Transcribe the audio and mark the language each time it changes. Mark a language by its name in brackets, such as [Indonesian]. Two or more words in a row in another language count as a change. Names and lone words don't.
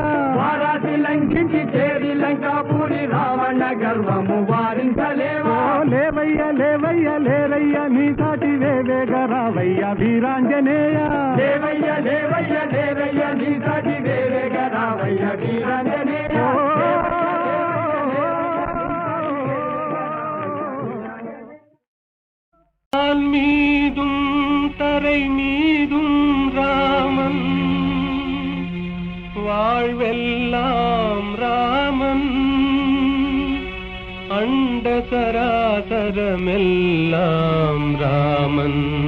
[Telugu] వారాటి లంఘించి చేరి లంకాపురి రావణ గర్వము వారించలేవా ఓ లేవయ్య లేవయ్య లేరయ్య నీ సాటి వేవేగరావయ్య వీరాంజనేయ లేవయ్య లేవయ్య లేరయ్య నీ సాటి వేవేగరావయ్య వీరాంజనేయ [Tamil] மீதும் தரை மீதும் ராமன் வாழ்வெல்லாம் ராமன் அண்ட சராசரமெல்லாம் ராமன்